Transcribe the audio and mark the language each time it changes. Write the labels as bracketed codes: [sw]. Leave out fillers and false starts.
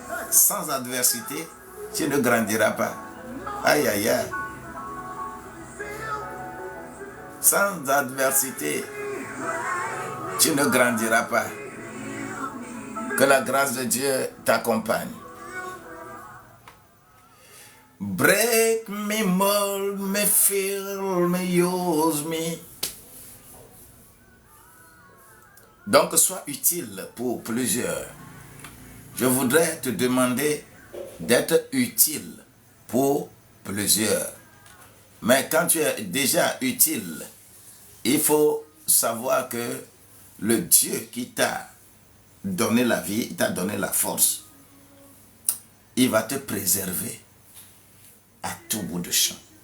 [fr] Sans adversité, tu ne grandiras pas. Aïe, aïe, aïe. Sans adversité, tu ne grandiras pas. Que la grâce de Dieu t'accompagne. [en] Break me, mold me, fill me, use me. [fr] Donc, sois utile pour plusieurs. Je voudrais te demander d'être utile pour plusieurs. Mais quand tu es déjà utile, il faut savoir que le Dieu qui t'a donné la vie, il t'a donné la force, il va te préserver à tout bout de champ.